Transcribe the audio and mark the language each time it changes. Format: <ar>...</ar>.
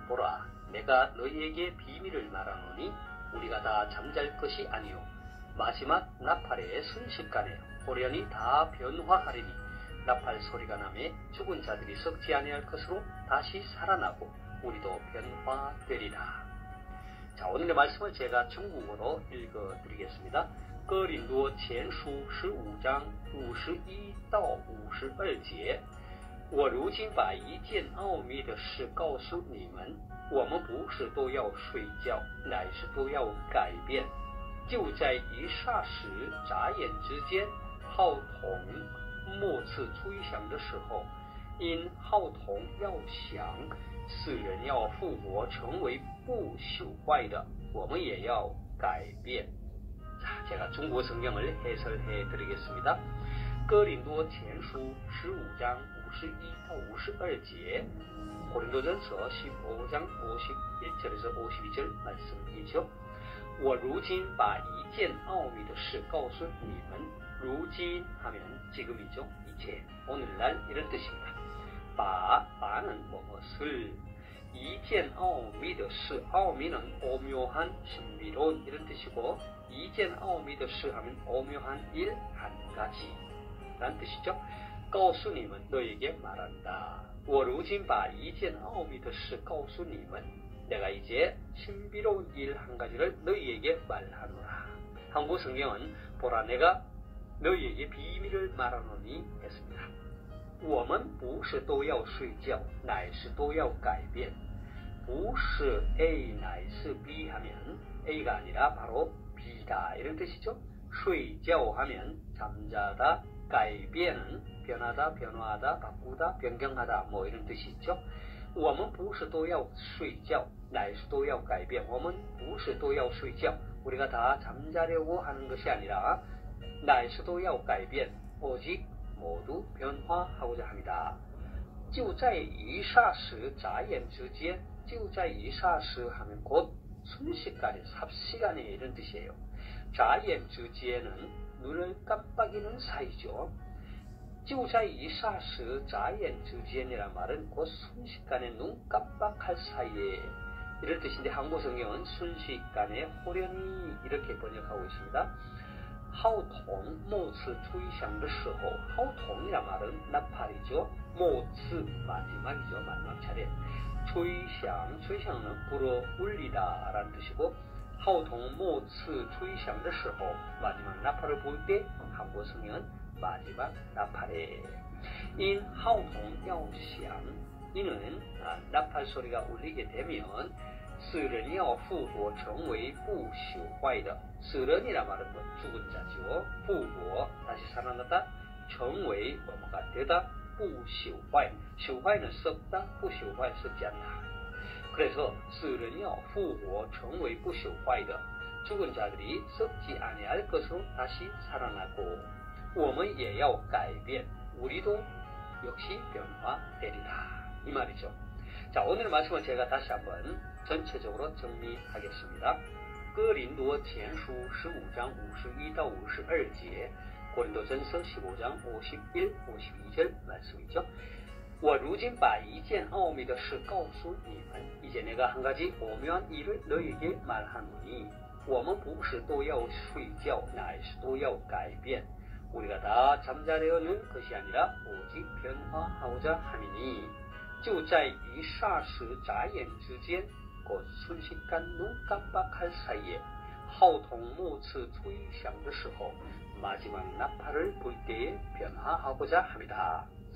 <ko>보라, 내가 너희에게 비밀을 말하노니 우리가 다 잠잘 것이 아니요 마지막 나팔의 순식간에 호련히 다 변화하리니 나팔 소리가 나매 죽은 자들이 썩지 아니할 것으로 다시 살아나고 우리도 변화되리라. 자, 오늘의 말씀을 제가 중국어로 읽어드리겠습니다.</ko> <zh>哥林多前书15章51到52节，我如今把一件奥秘的事告诉你们，我们不是都要睡觉，乃是都要改变。就在一霎时，眨眼之间，号筒末次吹响的时候，因号筒要响，世人要复活，成为不朽坏的，我们也要改变。</zh> <ko>자, 제가 중국어 성경을 해설해 드리겠습니다.</ko> <zh>哥林多前书15장 51到52节</zh> <ko>고린도전서 15장 51절에서 52절 말씀이죠.</ko> <zh>我如今把一件奥秘的事告诉你们. 如今</zh> <ko>하면 지금이죠. 이제, 오늘날 이런 뜻입니다. 바는 무엇을</ko> <zh>一件奥秘的事, 奥秘</zh> <ko>는 오묘한 신비로운 이런 뜻이고 一件奥秘的事 하면 오묘한 일 한 가지 라는 뜻이죠.</ko> <zh>告诉你们</zh> <ko>너에게 말한다.</ko> <zh>我如今把一件奥秘的事告诉你们.</zh> <ko>내가 이제 신비로운 일 한 가지를 너희에게 말하노라. 한국 성경은 보라 내가 너희에게 비밀을 말하노니 했습니다.</ko> <zh>我们不是都要睡觉乃是都要改变. 不是 A 乃是 B</zh> <ko>하면 A가 아니라 바로 B다 이런 뜻이죠.</ko> <zh>睡觉</zh> <ko>하면 잠자다,</ko> <zh>改变</zh> <ko>변하다, 변화하다, 바꾸다, 변경하다 뭐 이런 뜻이 있죠.</ko> <zh>我们不是都要睡觉乃是都要改变. 我们不是都要睡觉</zh> <ko>우리가 다 잠자려고 하는 것이 아니라</ko> <zh>乃是都要改变</zh> <ko>오직 모두 변화하고자 합니다.</ko> <zh>就在一霎时眨眼之间 就在一霎时</zh> <ko>하면 곧 순식간에 삽시간에 이런 뜻이에요.</ko> <zh>眨眼之间</zh> <ko>은 눈을 깜빡이는 사이죠.</ko> <zh>就在一霎时眨眼之间</zh> <ko>이란 말은 곧 순식간에 눈 깜빡할 사이에 이런 뜻인데 한국 성경은 순식간에 호련히 이렇게 번역하고 있습니다.</ko> <zh>号筒末次吹响的时候 号筒</zh> <ko>이란 말은 나팔이죠.</ko> <zh>末次</zh> <ko>마지막이죠. 마지막 차례.</ko> <zh>吹响 吹响</zh> <ko>은 불어 울리다 라는 뜻이고</ko> <zh>号筒末次吹响的时候</zh> <ko>마지막 나팔을 불 때 한국 성경은 마지막 나팔에 인</ko> <zh>号筒要响</zh> <ko>이는 나팔 소리가 울리게 되면</ko> <zh>死人要复活成为不朽坏的. 死人</zh> <ko>이란 말은 죽은 자죠.</ko> <zh>复活</zh> <ko>다시 살아나다.</ko> <zh>成为</zh> <ko>뭐뭐가 되다.</ko> <zh>不朽坏 朽坏</zh> <ko>는 썩다.</ko> <zh>不朽坏</zh> <ko>썩지 않다. 그래서</ko> <zh>死人要复活成为不朽坏的.</zh> <ko>죽은 자들이 썩지 아니할 것으로 다시 살아나고</ko> <zh>我们也要改变.</zh> <ko>우리도 역시 변화되리라. 이 말이죠. 자, 오늘 말씀은 제가 다시 한번 전체적으로 정리하겠습니다.</ko> <zh>哥林多前书15章51到52节</zh> <ko>고린도전서 15장 51, 52절 말씀이죠.</ko> <zh>我如今把一件奥秘的事告诉你们，</zh> <ko>이제 내가 한 가지 오묘한 일을 너희에게 말하노니</ko> <zh>我们不是都要睡觉，乃是都要改变。</zh> <ko>우리가 다 잠자려는 것이 아니라 오직 변화하고자 함이니</ko> <zh>就在一霎时眨眼之间</zh> <ko>곧 순식간 눈 깜빡할 사이에</ko> <zh>号筒末次吹响的时候</zh> <ko>마지막 나팔을 불 때에 변화하고자 합니다.</ko>